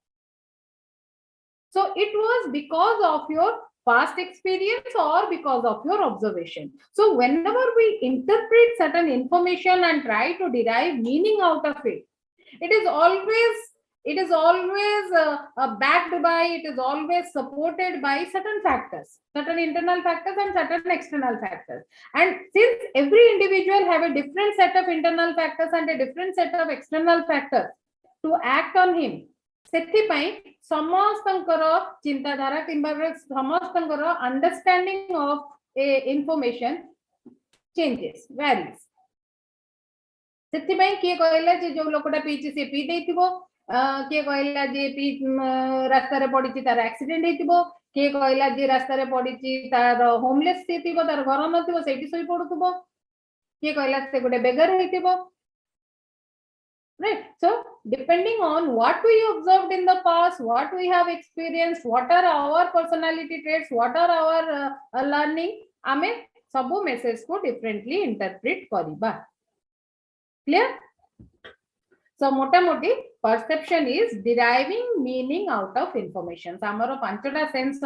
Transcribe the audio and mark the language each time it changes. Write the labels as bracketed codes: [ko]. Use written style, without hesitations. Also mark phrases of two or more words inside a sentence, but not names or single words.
[en] so it was because of your past experience or because of your observation so whenever we interpret certain information and try to derive meaning out of it it is always backed by it is always supported by certain factors certain internal factors and certain external factors and since every individual have a different set of internal factors and a different set of external factors to act on him [or] ସେଥିପାଇଁ ସମସ୍ତଙ୍କର ଚିନ୍ତାଧାରା କିମ୍ବା ସମସ୍ତଙ୍କର [en] understanding of a information changes varies [or] ସେଥିପାଇଁ କିଏ କହିଲା ଯେ ଯୋଉ ଲୋକଟା ପିଇଛି ସେ ପିଇ ଦେଇଥିବ କିଏ କହିଲା ଯେ ରାସ୍ତାରେ ପଡିଛି ତାର ଆକ୍ସିଡେଣ୍ଟ ହେଇଥିବ କିଏ କହିଲା ଯେ ରାସ୍ତାରେ ପଡିଛି ତାର ହୋମଲେସ୍ ହେଇଥିବ ତାର ଘର ନଥିବ ସେଇଠି ଶୋଇ ପଡୁଥିବ କିଏ କହିଲା ସେ ଗୋଟେ ବେଗର ହେଇଥିବ [en] right so depending on what we observed in the past what we have experienced what are our personality traits what are our learning [or] ଆମେ ସବୁ [en] message ko differently interpret kariba clear so [or] ମୋଟାମୋଟି [en] perception is deriving meaning out of information [or] ଆମର ପାଞ୍ଚୋଟା [en] sense